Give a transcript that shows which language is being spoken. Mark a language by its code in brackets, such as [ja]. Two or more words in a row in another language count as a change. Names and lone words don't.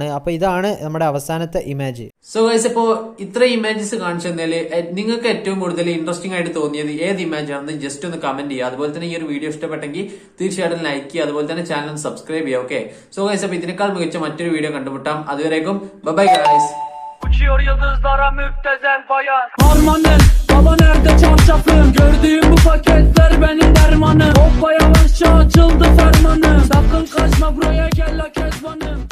[ml] അപ്പോൾ ഇതാണ് നമ്മുടെ അവസാനത്തെ ഇമേജ്. [en] so guys, [ml] ഇപ്പോൾ ഇത്ര ഇമേജസ് കാണിച്ചു തന്നാൽ നിങ്ങൾക്ക് ഏറ്റവും കൂടുതൽ ഇൻട്രസ്റ്റിംഗ് ആയിട്ട് തോന്നിയത് ഏത് ഇമേജ് ആണെന്ന് ജസ്റ്റ് ഒന്ന് കമന്റ് ചെയ്യുക. അതുപോലെ തന്നെ ഈ ഒരു വീഡിയോ ഇഷ്ടപ്പെട്ടെങ്കിൽ തീർച്ചയായിട്ടും ലൈക്ക് ചെയ്യുക, അതുപോലെ തന്നെ [en] channel subscribe [ml] ചെയ്യുക. ഓക്കെ, [en] so guys, [ml] അപ്പോൾ ഇതിനേക്കാൾ മികച്ച മറ്റൊരു വീഡിയോ കണ്ടുമുട്ടാം. അതുവരേക്കും [en] bye guys. [tr] Uçuyor yıldızlara müptezel bayan. Harmanım, baba nerede çarşafım? Gördüğüm bu paketler benim dermanım. Hoppa yavaşça açıldı fermanım. Sakın kaçma buraya, gel la kezbanım.